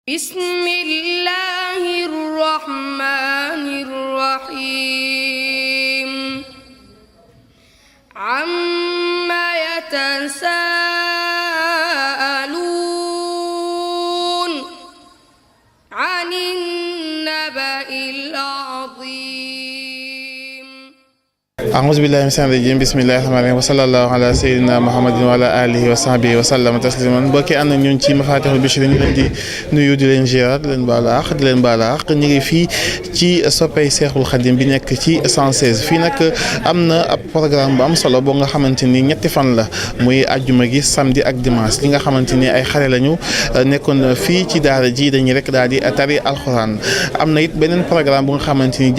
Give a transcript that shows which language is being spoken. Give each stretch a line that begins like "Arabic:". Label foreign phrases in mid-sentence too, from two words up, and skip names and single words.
Arabic: بسم الله الرحمن الرحيم عما يتساءلون عن النبأ العظيم أعوذ بالله من الشيطان الرجيم بسم الله الرحمن الرحيم وصلى الله على سيدنا محمد وعلى آله وصحبه وسلم تسليما
Wolof: mbokki ànd ak ñun ci Mafatihul Bichri ñu leen di nuyu di leen ziar di leen baalu àq di leen baalu àq ñu ngi fii ci soppay Seexul Xadim bi nekk ci 116 fii nag am na ab programme bu am solo boo nga xamante ni ñetti fan la muy àjjuma gi samedi ak dimanche li nga xamante ni ay xale lañu nekkoon fii ci daara ji dañuy rek daal di tari alxuraan am na it beneen programme bu nga xamante ni